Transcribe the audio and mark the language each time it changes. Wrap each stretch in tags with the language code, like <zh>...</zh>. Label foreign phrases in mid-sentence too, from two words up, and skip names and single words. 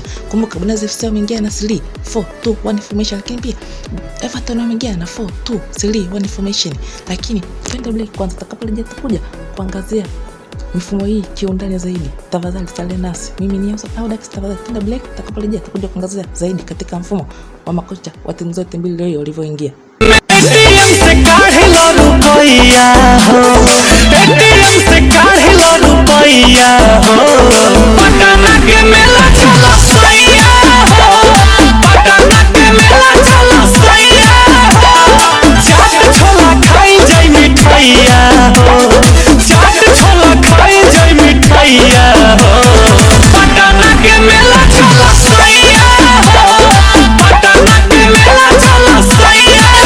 <sw>Kumbuka Bonanza FC wameingia na 3-4-2-1 formation, lakini pia Everton wameingia na 4-2-3-1 formation. Lakini twende bleki kwanza, tutakaporejea tutakuja kuangazia mifumo hii kiundani zaidi. Tafadhali salia nasi. Mimi ni Ausen Audax, tafadhali twende bleki, tutakaporejea tutakuja kuangazia zaidi katika mfumo wa makocha wa timu zote mbili leo walivyoingia.</sw> <bho>एटीएम से काढ़े लो रुपया हो, एटीएम से काढ़े लो रुपया हो, पटना के मेला चलो सैया हो, पटना के मेला चलो सैया हो, चाट छोला खाई जाई मिठाइया हो, चाट छोला खाई जाई मिठाइया हो, पटना के मेला चलो सैया हो, पटना के मेला चलो सैया</bho>